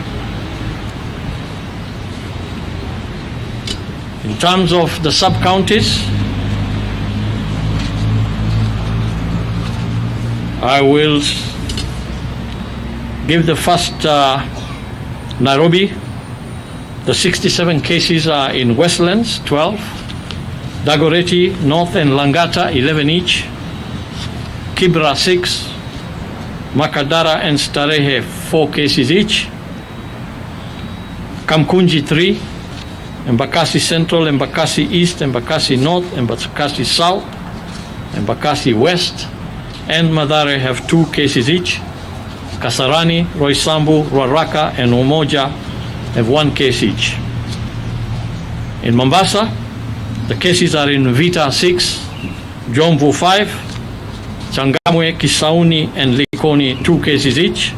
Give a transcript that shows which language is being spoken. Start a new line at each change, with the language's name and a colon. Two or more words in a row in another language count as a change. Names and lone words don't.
English: In terms of the sub-counties, I will give the first Nairobi. The 67 cases are in Westlands, 12, Dagoretti, North and Langata, 11 each, Kibra 6, Makadara and Starehe 4 cases each, Kamkunji 3, Embakasi Central, Embakasi East, Embakasi North, Embakasi South, Embakasi West, and Mathare have 2 cases each. Kasarani, Roysambu, Ruaraka, and Umoja have 1 case each. In Mombasa, the cases are in Vita 6, Jomvu 5, Changamwe, Kisauni, and Likoni 2 cases each.